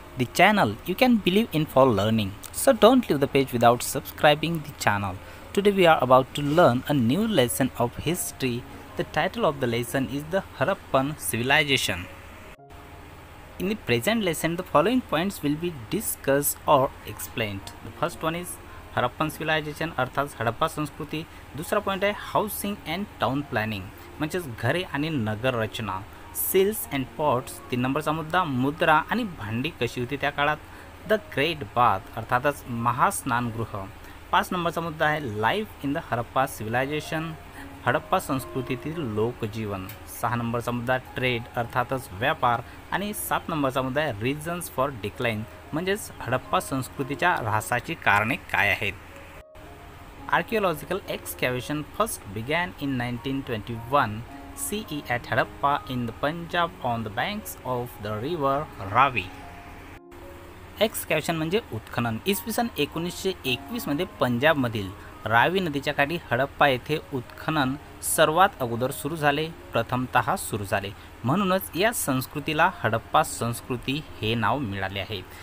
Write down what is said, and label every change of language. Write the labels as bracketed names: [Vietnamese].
[English] The channel you can believe in for learning. So don't leave the page without subscribing the channel. Today we are about to learn a new lesson of history. The title of the lesson is the Harappan Civilization. In the present lesson, the following points will be discussed or explained. The first one is Harappan civilization [Marathi] अर्थात हडप्पा संस्कृती. दुसरा point आहे housing and town planning म्हणजेच घरे आणि नगर रचना. सिल्स and pots. 3 नंबरचा मुद्दा मुद्रा आणि भांडी कशी होती त्या काळात. द ग्रेट बाथ अर्थातच महास्नानगृह. 5 नंबरचा मुद्दा आहे life in the Harappa civilisation Harappa संस्कृतीतील लोकजीवन. 6 नंबरचा मुद्दा ट्रेड अर्थातच व्यापार. आणि 7 नंबरचा मुद्दा आहे रिझन्स फॉर डिक्लाइन म्हणजेच हडप्पा संस्कृतीच्या ऱ्हासाची कारणे काय आहेत. [English] Archaeological excavation first began in 1921 CE at Harappa in the Punjab on the banks of the river Ravi. [Marathi] एक्सकॅव्हेशन म्हणजे उत्खनन. इसवी सन 1921 मध्ये पंजाबमधील रावी नदीच्या काठी हडप्पा येथे उत्खनन सर्वात अगोदर सुरू झाले. प्रथमतः सुरू झाले म्हणूनच या संस्कृतीला हडप्पा संस्कृती हे नाव मिळाले आहे.